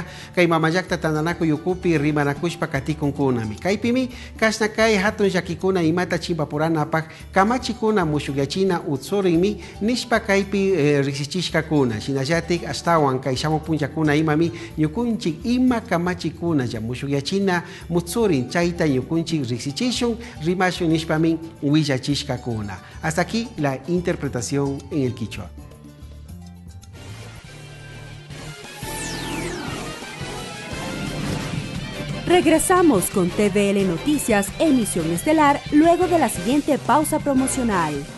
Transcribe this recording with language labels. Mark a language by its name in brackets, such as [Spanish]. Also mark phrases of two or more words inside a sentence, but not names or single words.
[Quechua] kay mamayakta tananaku yukupi rimanakushpa katikunkunami kaypimi kasna kay hatun llakikuna imata chimpapuranapak kamachikuna mushukyachina utsurinmi nishpa kaypi riksichishkakuna shinallatik astawan kay shamuq punllakuna imami ñukunchik ima kamachikuna mushukyachina mutsurin chayta ñukunchik riksichishun rimashun nishpami willachishkakuna. [Spanish] Hasta aquí la interpretación en el quichua. Regresamos con TVL Noticias, emisión estelar, luego de la siguiente pausa promocional.